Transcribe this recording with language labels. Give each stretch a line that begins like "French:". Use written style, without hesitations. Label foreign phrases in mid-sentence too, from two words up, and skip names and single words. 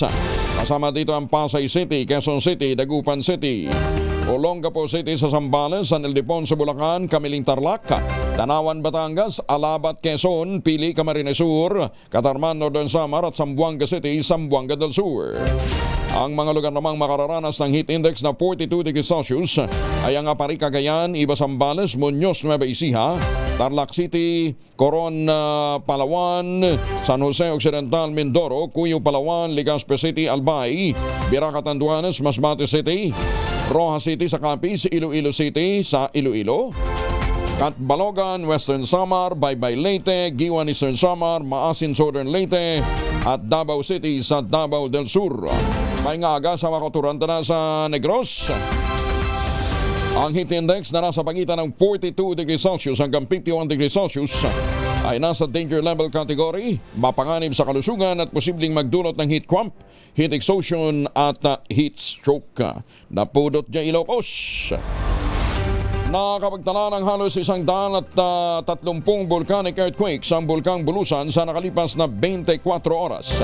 Filipino: Kasama dito ang Pasay City, Quezon City, Dagupan City, Olongapo City sa Zambales, San Ildefonso, Bulacan, Camiling Tarlac, Tanawan, Batangas, Alabat, Quezon, Pili, Camarines Sur, Catarman, Northern Samar at Zamboanga City, Zamboanga del Sur. Ang mga lugar namang makararanas ng
English: heat index
Filipino: na 42
English: degrees Celsius
Filipino: ay ang Apari, Cagayan, Iba, Zambales, Muñoz, Nueva Ecija, Tarlac City, Coron, Palawan, San Jose Occidental, Mindoro, Cuyo, Palawan, Legazpi City, Albay, Biraca, Tanduanes, Masbate City, Rojas City sa Capiz, Iloilo City sa Iloilo, Catbalogan, Western Samar, Baybay Leyte, Giwan, Eastern Samar, Maasin, Southern Leyte at Davao City sa Davao del Sur. May ngaga sa makuturanta na sa Negros. Ang
English: heat index
Filipino: na nasa pagitan ng 42
English: degrees Celsius
Filipino: hanggang 51
English: degrees Celsius
Filipino: ay nasa
English: danger level category,
Filipino: mapanganib sa kalusugan at posibleng magdulot ng
English: heat cramp, heat exhaustion
Filipino: at
English: heat stroke.
Hiligaynon: Napudot dyan Ilocos.
Filipino: Nakapagtala ng halos 130
English: volcanic earthquakes
Filipino: ang Bulkang Bulusan sa nakalipas na 24 oras.